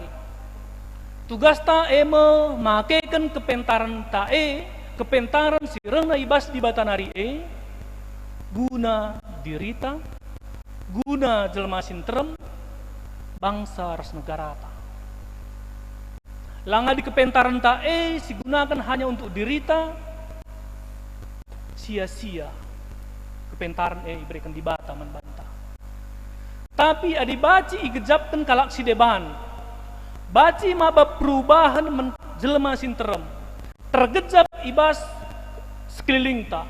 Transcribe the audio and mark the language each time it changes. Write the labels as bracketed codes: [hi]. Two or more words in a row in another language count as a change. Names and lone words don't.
[btx] Tugas ta eme makekan kepentaran tae, kepentaran si rehna ibas di batanari guna dirita, guna jelma sintrem, bangsa ras negara ta. Langa di kepentaran tae [id] digunakan hanya untuk [btx] dirita, sia-sia kepentaran berikan di bata membantah. Tapi adi baci igejapkan kalak si deban. Baci maba perubahan jelma sinterem. Tergejap ibas sekeliling ta.